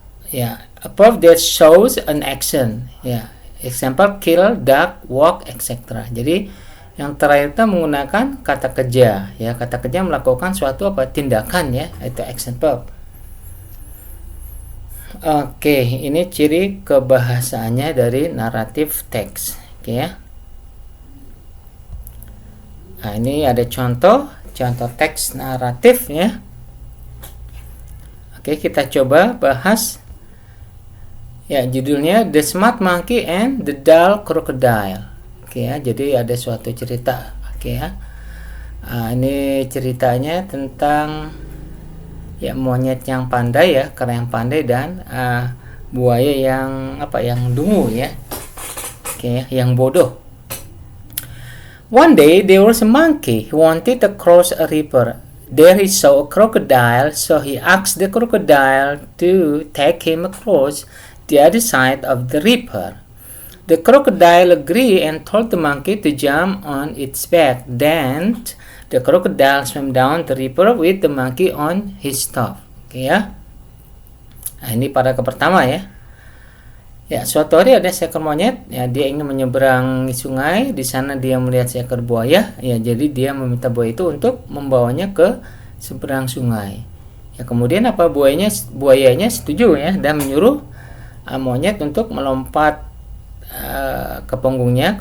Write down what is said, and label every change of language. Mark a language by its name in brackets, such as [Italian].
[English] Ya, a verb that shows an action. Ya, example kill, duck, walk, etc. [Indonesian] Jadi yang terakhir kita menggunakan kata kerja. Ya, kata kerja melakukan suatu tindakan ya, itu action verb. Oke, ini ciri kebahasaannya dari naratif teks. Oke ya. Nah, ini ada contoh teks naratif ya. Oke, kita coba bahas. Ya, judulnya The Smart Monkey and the Dull Crocodile. Oke ya, jadi ada suatu cerita. Oke ya. Nah, ini ceritanya tentang ya monyet yang pandai ya, kera yang pandai dan buaya yang yang dungu ya. Oke, yang bodoh. [English] One day there was a monkey who wanted to cross a river. There he saw a crocodile, so he asked the crocodile to take him across the other side of the river. The crocodile agreed and told the monkey to jump on its back. Then the crocodile swam down the river with the monkey on his top. [Indonesian] Oke ya. Nah, ini paragraf pertama ya. Ya, suatu hari ada seekor monyet, ya dia ingin menyeberang sungai. Di sana dia melihat seekor buaya. Ya, jadi dia meminta buaya itu untuk membawanya ke seberang sungai. Ya, kemudian buayanya setuju ya dan menyuruh monyet untuk melompat ke punggungnya.